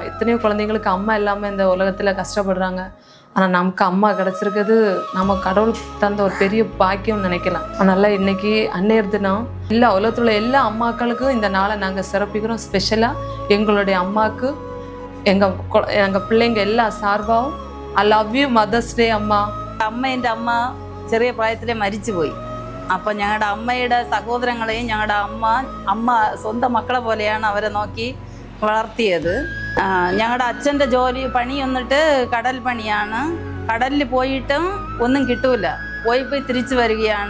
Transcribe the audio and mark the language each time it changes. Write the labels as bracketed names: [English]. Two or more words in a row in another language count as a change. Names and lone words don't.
[Tamil] எத்தனையோ குழந்தைங்களுக்கு அம்மா இல்லாமல் இந்த உலகத்தில் கஷ்டப்படுறாங்க. ஆனால் நமக்கு அம்மா கிடச்சிருக்கிறது நம்ம கடவுள் தந்த ஒரு பெரிய பாக்கியம் நினைக்கலாம். அதனால் இன்னைக்கு அன்னையர் தினம் எல்லா உலகத்தில் உள்ள எல்லா அம்மாக்களுக்கும் இந்த நாளை நாங்கள் சிறப்பிக்கிறோம். ஸ்பெஷலாக எங்களுடைய அம்மாவுக்கு எங்கள் பிள்ளைங்க எல்லா சார்பாகவும் [English] I love you Mother's Day [Tamil] അമ്മ. [Malayalam] എൻ്റെ അമ്മ ചെറിയ പ്രായത്തിലെ മരിച്ചു പോയി. അപ്പം ഞങ്ങളുടെ അമ്മയുടെ സഹോദരങ്ങളെയും ഞങ്ങളുടെ അമ്മ സ്വന്തം മക്കളെ പോലെയാണ് അവരെ നോക്കി വളർത്തിയത്. ഞങ്ങളുടെ അച്ഛൻ്റെ പണി വന്നിട്ട് കടൽ പണിയാണ്. കടലിൽ പോയിട്ടും ഒന്നും കിട്ടൂല. പോയി തിരിച്ചു വരികയാണ്.